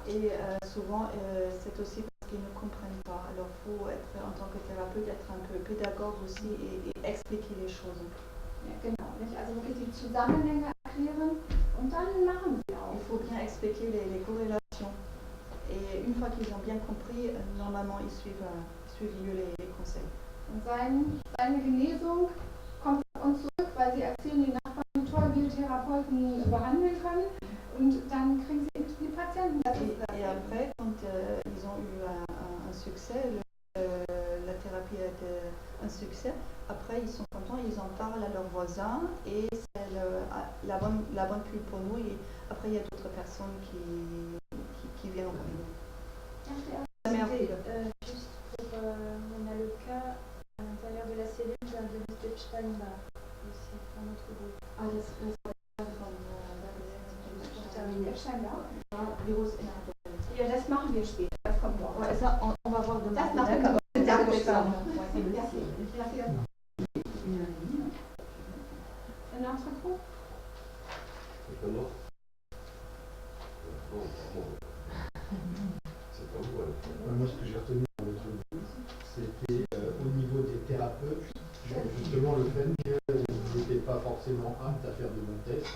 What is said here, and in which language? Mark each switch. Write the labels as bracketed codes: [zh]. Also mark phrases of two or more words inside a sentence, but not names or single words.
[fr] Et souvent c'est aussi parce qu'ils ne comprennent pas. Alors il faut être en tant que thérapeute, être un peu pédagogue aussi et expliquer les choses. [de] Ja, genau, nicht? Also wirklich die Zusammenhänge erklären und dann machen sie auch. [fr] Il faut bien expliquer les corrélations. Et une fois qu'ils ont bien compris, normalement ils suivent mieux les conseils. [de] Und seine Genesung kommt auf uns zurück, weil sie erzählen, die Nachbarn, wie toll wir Therapeuten behandeln können. Und dann kriegen sie die Patienten. [fr] Et après, quand ils ont eu un succès, la thérapie a été un succès, après ils sont contents, ils en parlent à leurs voisins et c'est la bonne pub pour nous. Et après, il y a d'autres personnes qui viennent au cabinet. Juste pour, on a le cas à l'intérieur de la cellule d'un virus de Epstein-Barr, aussi dans notre groupe. [de] Ah, das Virus inhärent. Ja, das machen wir später. Das kommt noch. [fr] Ouais, ça, on va voir demain. [de] Das machen wir. [fr] Merci. Un autre groupe? Moi, ce que j'ai retenu dans votre groupe, c'était au niveau des thérapeutes, justement le fait qu'ils n'étaient pas forcément aptes à faire de bons tests.